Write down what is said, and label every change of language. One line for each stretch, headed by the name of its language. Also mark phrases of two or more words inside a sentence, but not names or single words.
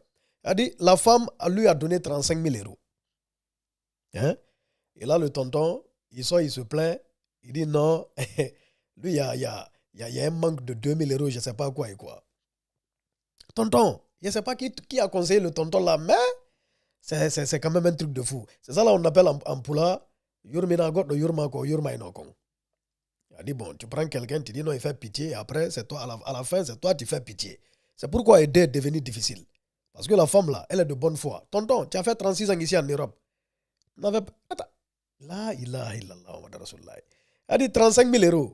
French: Il a dit, la femme lui a donné 35 000 euros. Et là, le tonton, il se plaint. Il dit non, lui, il y a un manque de 2 000 euros, je ne sais pas quoi et quoi. Tonton, je ne sais pas qui a conseillé le tonton là, mais c'est quand même un truc de fou. C'est ça là on appelle en poula,
Fula: yurmina goto yurma ko yurma inokon.
French: Elle dit, bon, tu prends quelqu'un, tu dis non, il fait pitié, et après, c'est toi, à la fin, c'est toi qui fais pitié. C'est pourquoi aider est devenu difficile. Parce que la femme, là, elle est de bonne foi. Tonton, tu as fait 36 ans ici en Europe. Attends.
Arabic: لا إله إلا الله، محمد رسول الله.
French: Elle dit 35 000 euros.